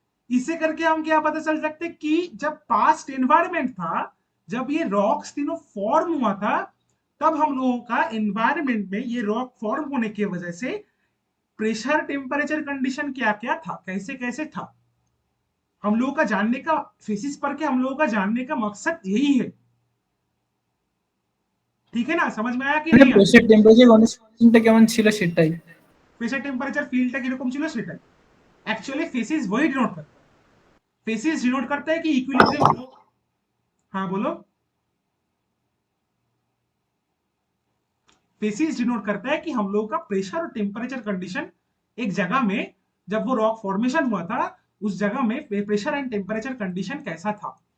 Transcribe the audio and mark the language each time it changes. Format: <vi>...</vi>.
<hi>इसे करके हम क्या पता चल सकते हैं कि जब पास्ट एनवायरमेंट था, जब ये रॉक्स तीनों फॉर्म हुआ था, तब हम लोगों का एनवायरमेंट में ये रॉक फॉर्म होने की वजह से प्रेशर टेम्परेचर कंडीशन क्या क्या था, कैसे कैसे था। हम लोगों का जानने का, फेसिस पढ़ के हम लोगों का जानने का मकसद यही है। ठीक है ना, समझ में आया कि नहीं?</hi> <bn>প্রেসার টেম্পারেচার কন্ডিশনটা কেমন ছিল সেটাই। প্রেসার টেম্পারেচার ফিল্ডটা কিরকম ছিল সেটাই</bn> <hi>एक्चुअली फेसिस वही डिनोट करता है। फेसिस डिनोट करता है कि इक्विलिब्रियम लो। हाँ बोलो। फेसिस डिनोट करता है कि हम लोगों का प्रेशर और टेम्परेचर कंडीशन एक जगह में, जब वो रॉक फॉर्मेशन हुआ था उस जगह में प्रेशर एंड टेम्परेचर कंडीशन कैसा था।</hi>